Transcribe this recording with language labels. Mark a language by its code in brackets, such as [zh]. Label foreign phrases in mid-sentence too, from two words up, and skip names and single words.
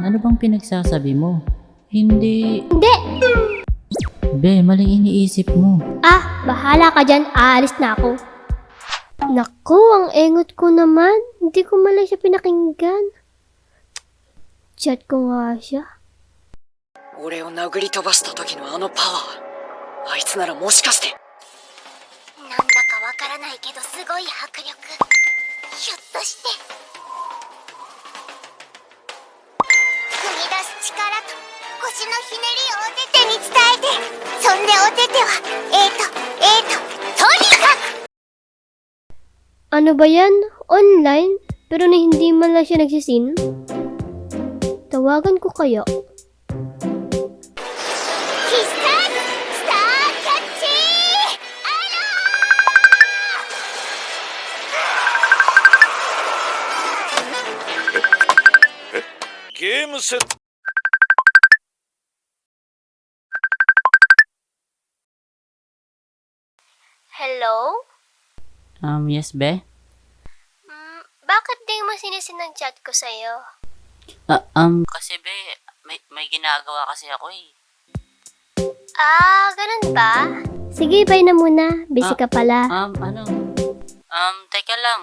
[tl] Ano bang pinagsasabi mo? Hindi. Hindi! Be, maling iniisip mo. Ah, bahala ka dyan. Aalis na ako. Naku, ang engot ko naman. Hindi ko malay siya pinakinggan. Chat ko nga siya. [ja] 俺を殴り飛ばした時のあのパワー、あいつならもしかして。なんだかわからないけどすごい迫力。ひょっとして踏み出す力と腰のひねりをお手手に伝えて、そんでお手手はとにかく [tl] Ano ba yan? Online? Pero na hindi man lang siya nagsisin? Tawagan ko kaya? [ja] 必殺スターキャッチアロゲームセット [tl] Hello? Yes, be? Bakit di mo sinisin ang chat ko sa'yo? Kasi be, may ginagawa kasi ako eh. Ah, ganun ba? Sige, bye na muna. Busy ka pala. Teka lang.